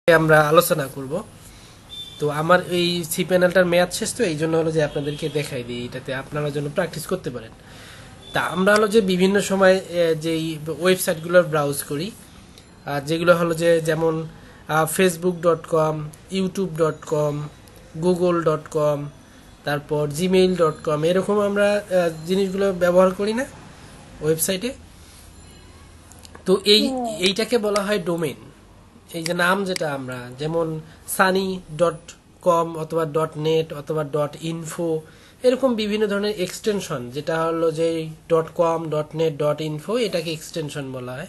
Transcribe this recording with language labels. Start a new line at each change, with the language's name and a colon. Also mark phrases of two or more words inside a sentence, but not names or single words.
Bangla: আমরা আলোচনা করব। তো আমার এই সি প্যানেলটার মেয়াদ শেষ, তো এই জন্য হলো যে আপনাদেরকে দেখাই দিই, এটাতে আপনারা জন্য প্র্যাকটিস করতে পারেন। তা আমরা হলো যে বিভিন্ন সময় যেই ওয়েবসাইটগুলোর ব্রাউজ করি, যেগুলো হলো যে যেমন facebook.com, youtube.com, google.com, তারপর gmail.com, এরকম আমরা জিনিসগুলো ব্যবহার করি না ওয়েবসাইটে। তো এইটাকে বলা হয় ডোমেইন। এই যে নাম যেটা আমরা যেমন sunny.com অথবা .net অথবা .info, এরকম বিভিন্ন ধরনের এক্সটেনশন, যেটা হলো যে .com, .net, .info, এটাকে এক্সটেনশন বলা হয়।